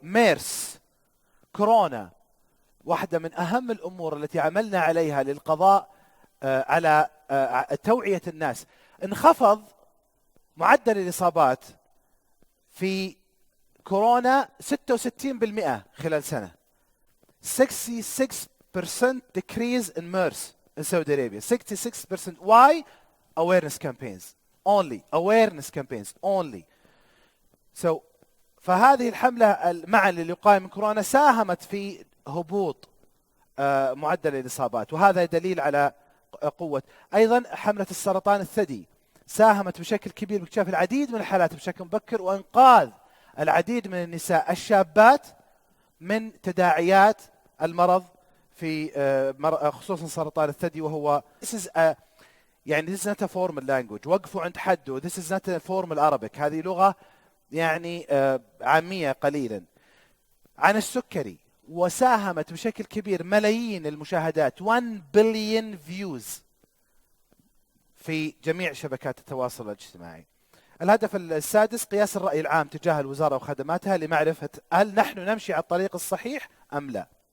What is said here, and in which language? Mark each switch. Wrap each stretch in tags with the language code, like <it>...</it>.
<ar>ميرس، كورونا، واحدة من أهم الأمور التي عملنا عليها للقضاء على توعية الناس. انخفض معدل الإصابات في كورونا 66% خلال سنة.</ar> <en>66% decrease in MERS in Saudi Arabia. 66%. Why? Awareness campaigns only. Awareness campaigns only.</en> <ar>So فهذه الحملة معا للوقاية من كورونا ساهمت في هبوط معدل الإصابات، وهذا دليل على قوة. أيضا حملة السرطان الثدي ساهمت بشكل كبير باكتشاف العديد من الحالات بشكل مبكر وإنقاذ العديد من النساء الشابات من تداعيات المرض في خصوصا سرطان الثدي. وهو يعني</ar> <en>this is not a formal language.</en> <ar>وقفوا عند حده.</ar> <en>This is not a formal Arabic.</en> <ar>هذه لغة يعني عامية قليلا. عن السكري، وساهمت بشكل كبير ملايين المشاهدات</ar> <en>1 billion views</en> <ar>في جميع شبكات التواصل الاجتماعي. الهدف السادس قياس الرأي العام تجاه الوزارة وخدماتها لمعرفة هل نحن نمشي على الطريق الصحيح أم لا.</ar>